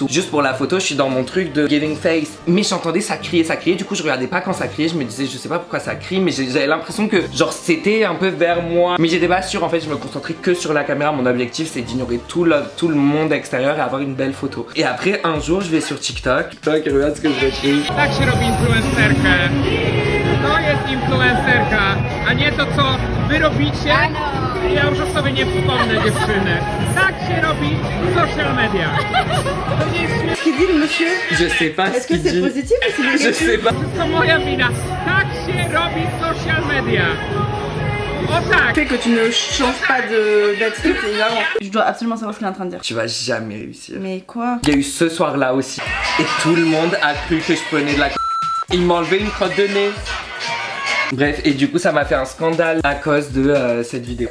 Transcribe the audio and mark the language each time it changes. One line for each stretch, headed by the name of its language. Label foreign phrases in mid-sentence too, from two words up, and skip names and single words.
French: Juste pour la photo, je suis dans mon truc de
English: giving face.
French: Mais j'entendais ça crier, du coup je regardais pas quand ça criait, je me disais je sais pas pourquoi ça crie, mais j'avais l'impression que genre c'était un peu vers moi. Mais j'étais pas sûre en fait, je me concentrais que sur la caméra, mon objectif c'est d'ignorer tout le monde extérieur et avoir une belle photo. Et après un jour je vais sur TikTok, et regarde ce que je retrouve.
Polish: Tak się robi influencerkę. To jest influencerka, a nie to co wy robicie. Ja już o sobie nie wspomnę dziewczyny. Tak się robi
English: social media.
Polish: To nie jest
French: Ce qu'il dit le monsieur? Je sais pas Est-ce ce que qu'il c'est dit. positif ou c'est négatif? Je sais pas.
Polish: wszystko moja wina. Tak się robi
English: social media.
Polish: O tak.
French: Le fait que tu ne changes pas d'attitude, c'est énorme. Je dois absolument savoir ce qu'il est en train de dire. Tu vas jamais réussir. Mais quoi? Il y a eu ce soir là aussi et tout le monde a cru que je prenais de la il m'a enlevé une crotte de nez. Bref, et du coup ça m'a fait un scandale à cause de cette vidéo.